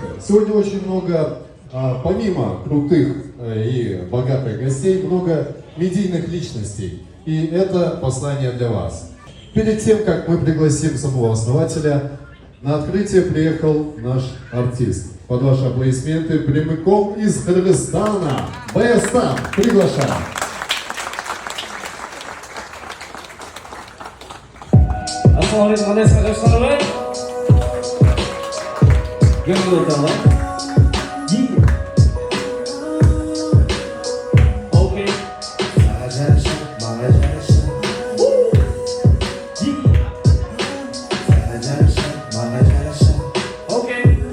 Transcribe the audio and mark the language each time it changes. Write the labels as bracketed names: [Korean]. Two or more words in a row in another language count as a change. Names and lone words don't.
[Russian] Сегодня очень много, помимо крутых и богатых гостей, много медийных личностей. И это послание для вас. Перед тем, как мы пригласим самого основателя, на открытие приехал наш артист. Под ваши аплодисменты прямиком из Кыргызстана. Баястан, приглашаем. [Arabic] السلام عليكم, [Turkish] arkadaşlar. Gönül odalı. Okay. [English] Okay.